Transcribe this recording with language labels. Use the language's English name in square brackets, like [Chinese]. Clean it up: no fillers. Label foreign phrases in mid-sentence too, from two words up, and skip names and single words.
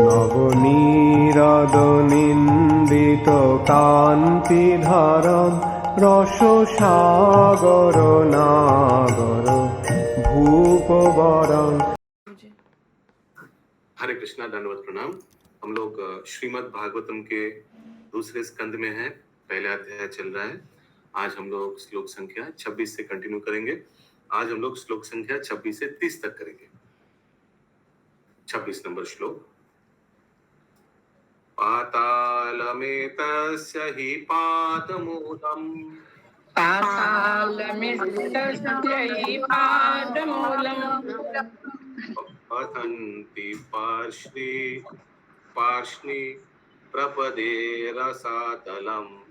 [Sanskrit] नवनीरद-निन्दित कान्तिधारम रससागर नागर भूपवरं। [Hindi] हरे कृष्णा, दंडवत प्रणाम। हम लोग श्रीमद् भागवतम के दूसरे स्कंद में हैं, पहला अध्याय चल रहा है। आज हम लोग श्लोक संख्या 26 से कंटिन्यू करेंगे। आज हम लोग श्लोक संख्या 26 से 30 तक करेंगे। 26 नंबर श्लोक। [Sanskrit] पातालमेतस्य हि पादमूलम् पतन्ति पार्ष्णि प्रपदे रसातलम्